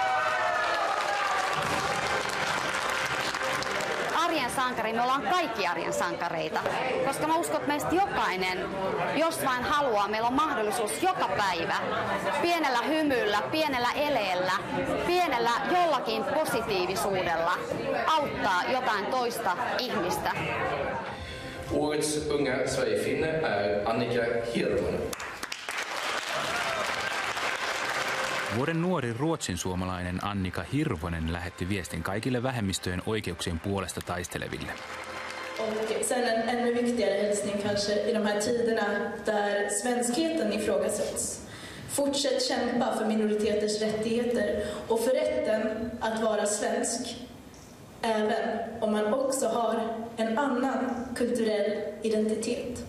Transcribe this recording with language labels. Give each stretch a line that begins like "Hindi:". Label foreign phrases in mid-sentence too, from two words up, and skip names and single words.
Finnish: Arjen sankari, me ollaan kaikki arjen sankareita, koska mä uskon, että meistä jokainen, jos vain haluaa, meillä on mahdollisuus joka päivä pienellä hymyllä, pienellä eleellä, pienellä jollakin positiivisuudella auttaa jotain toista ihmistä.
Swedish: Årets unga Sverigefinne är Annika Hirvonen.
Finnish: Vuoden nuori ruotsinsuomalainen Annika Hirvonen lähetti viestin kaikille vähemmistöjen oikeuksien puolesta taisteleville.
Swedish: Och sen en ännu viktigare hälsning kanske i de här tiderna där svenskheten ifrågasätts. Fortsätt kämpa för minoriteters rättigheter och för rätten att vara svensk. Även om man också har en annan kulturell identitet.